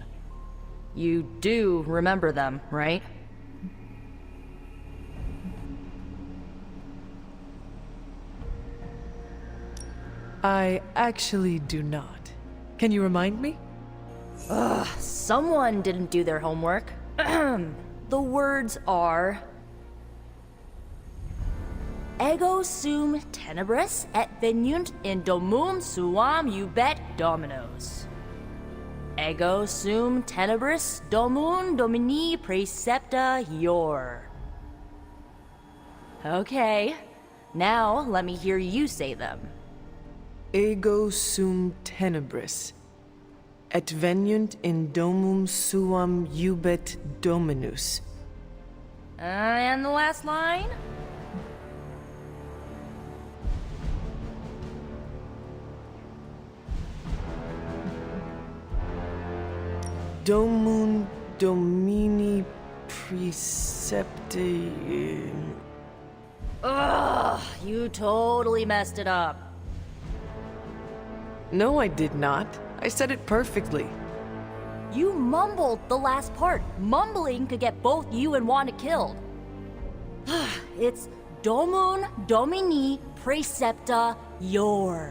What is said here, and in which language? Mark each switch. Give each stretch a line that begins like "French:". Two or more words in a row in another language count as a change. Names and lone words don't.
English: You do remember them, right? I actually do not. Can you remind me? Ugh, someone didn't do their homework. The words are...
Latin: Ego sum tenebris et veniunt in domum suam ubet dominos. Ego sum tenebris domum domini precepta ior.
English: Okay, now let me hear you say them.
Latin: Ego sum tenebris, et veniunt in domum suam ubet dominus.
English: And the last line?
Latin: Domum domini precepti...
English: Ugh, you totally messed it up. No, I did not. I said it perfectly. You mumbled the last part. Mumbling could get both you and Wanda killed. It's
Latin: Domum Domini Precepta Ior.